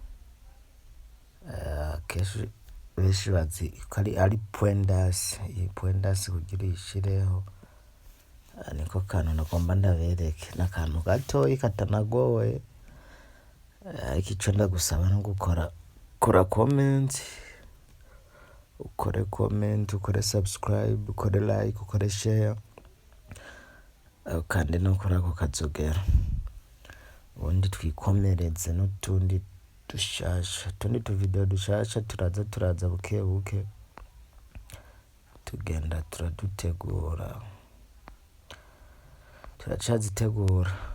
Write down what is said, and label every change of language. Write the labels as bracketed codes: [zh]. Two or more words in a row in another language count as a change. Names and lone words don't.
[rn] Kenshi benshi bazi ko ari poindas, iyi poindas kugira uyishireho, niko kantu nagomba ndabereke. N'akantu gatoyi katanagoye, ariko ico ndagusaba no kora comment, ukore comment, ukore subscribe, ukore like, ukore share, kandi no kuri ako kazogera, ubundi twikomereze n'utundi tuvideo dushasha turaza buke buke tugenda turadutegura, turacazitegura.